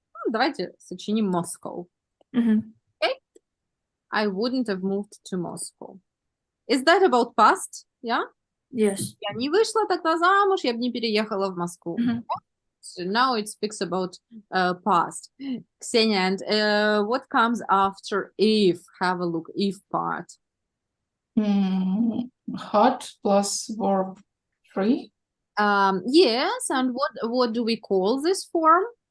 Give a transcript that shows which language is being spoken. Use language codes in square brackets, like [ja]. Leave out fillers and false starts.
[ru] Давайте сочиним Moscow. [en] Okay? I wouldn't have moved to Moscow. Is that about past? Yeah? Yes. [ru] Я не вышла тогда замуж, я бы не переехала в Москву. [en] So now it speaks about past. Ksenia, and what comes after if? Have a look, if part. Had plus verb 3. Yes, and what do we call this form?